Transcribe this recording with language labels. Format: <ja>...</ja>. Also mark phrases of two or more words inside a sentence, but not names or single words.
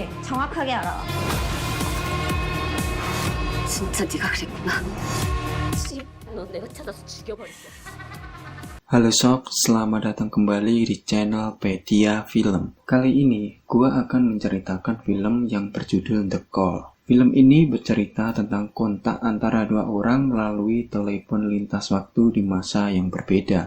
<ko>정확하게 알아. 진짜 네가 그랬구나. 너 내가 찾아서 죽여버릴게.</ko> <id>Halo sob, selamat datang kembali di channel Pedia Film. Kali ini, gua akan menceritakan film yang berjudul The Call. Film ini bercerita tentang kontak antara dua orang melalui telepon lintas waktu di masa yang berbeda.</id>